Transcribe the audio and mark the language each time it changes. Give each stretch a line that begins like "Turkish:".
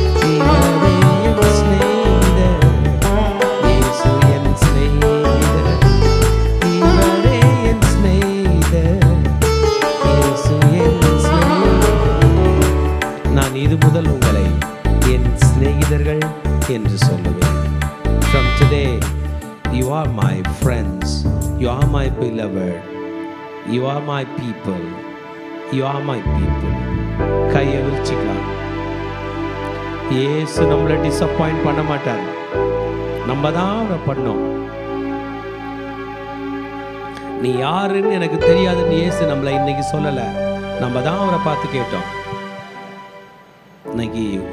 Tamil: இவரே என் சிநேகிதர், இயேசு என் சிநேகிதர், இவரே என் சிநேகிதர், இயேசு என் சிநேகிதர். நான் இது முதல் உங்களை என் சிநேகிதர்கள் என்று சொல்லுவேன்.
English: From today you are my friends, you are my beloved, you are my people, you are my people.
Tamil: கையை விரிச்சுக்கலாம். இயேசு நம்மளை டிசப்பாயிண்ட் பண்ண மாட்டார், நம்ம தான் அவரை பண்ணோம். நீ யாருன்னு எனக்கு தெரியாதுன்னு இயேசு நம்மளை இன்னைக்கு சொல்லலை, நம்ம தான் அவரை பார்த்து கேட்டோம். இன்னைக்கு